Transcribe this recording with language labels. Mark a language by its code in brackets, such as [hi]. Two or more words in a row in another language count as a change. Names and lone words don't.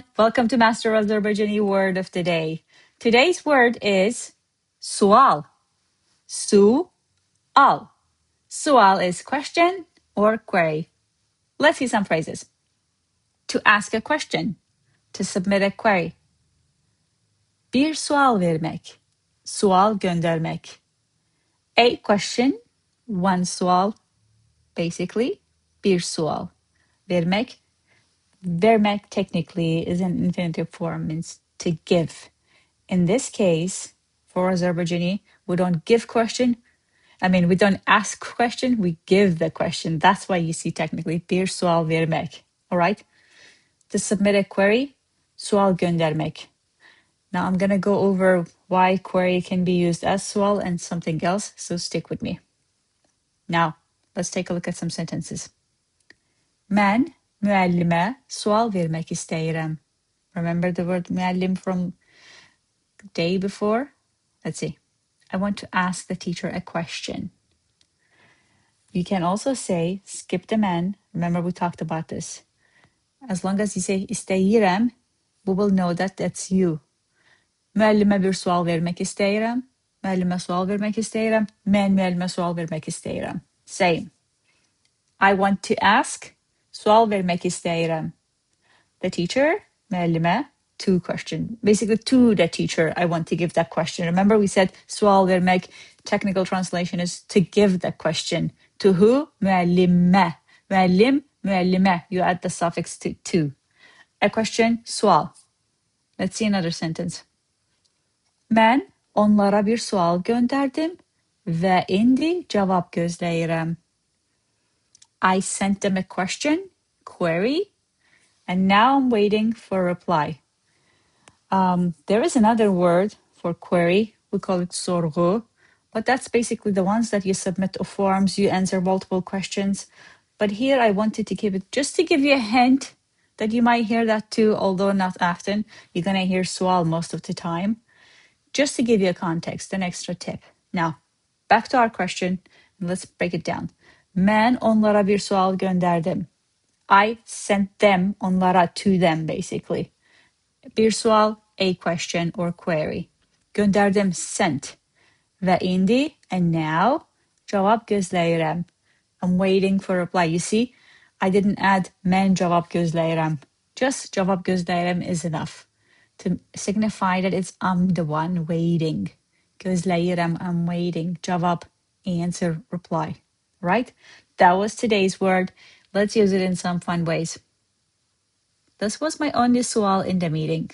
[en] Welcome to Master Azerbaijani word of the day. Today's word is sual. Sual. Sual is question or query. Let's see some phrases. To ask a question. To submit a query. [az] Bir sual vermek. Sual göndermek. [en] A question. One sual. Basically, [az] bir sual. Vermek. [en] Vermek technically is an infinitive form, means to give. In this case, for Azerbaijani, we don't give question. We don't ask question, we give the question. That's why you see technically [az] bir sual vermek. [en] All right? To submit a query, [az] sual göndermek. [en] Now I'm going to go over why query can be used as sual and something else, so stick with me. Now, let's take a look at some sentences. [az] Mən müəllimə sual vermək istəyirəm. [en] Remember the word müəllim from the day before? Let's see. I want to ask the teacher a question. You can also say skip the mən. Remember we talked about this. As long as you say istəyirəm, we will know that that's you. [az] Müəllimə bir sual vermək istəyirəm. Müəllimə sual vermək istəyirəm. Mən müəllimə sual vermək istəyirəm. [en] Same. I want to ask. [az] Sual vermək istəyirəm. [en] The teacher, müəllimə, to question. Basically, to the teacher, I want to give that question. Remember we said [az] sual vermək, [en] technical translation is to give the question. To who? [az] Müəllimə. Müəllim, müəllimə. [en] You add the suffix to. A question, sual. Let's see another sentence. [az] Mən onlara bir sual göndərdim və indi cavab gözləyirəm. [en] I sent them a question, query, and now I'm waiting for a reply. There is another word for query. We call it sorgu, but that's basically the ones that you submit to forms, you answer multiple questions. But here I wanted to give it just to give you a hint that you might hear that too, although not often. You're going to hear sual most of the time. Just to give you a context, an extra tip. Now, back to our question. Let's break it down. [az] Mən onlara bir sual göndərdim. [en] I sent them, onlara, to them, basically. [az] Bir sual, [en] a question or query. [az] Göndərdim, sent. Və indi, [en] and now, [az] cavab gözləyirəm. [en] I'm waiting for a reply. You see, I didn't add [az] mən cavab gözləyirəm. [en] Just [az] cavab gözləyirəm [en] is enough to signify that it's I'm the one waiting. Gözləyirəm, I'm waiting. Cavab, answer, reply. Right? That was today's word. Let's use it in some fun ways. This was my only sual in the meeting.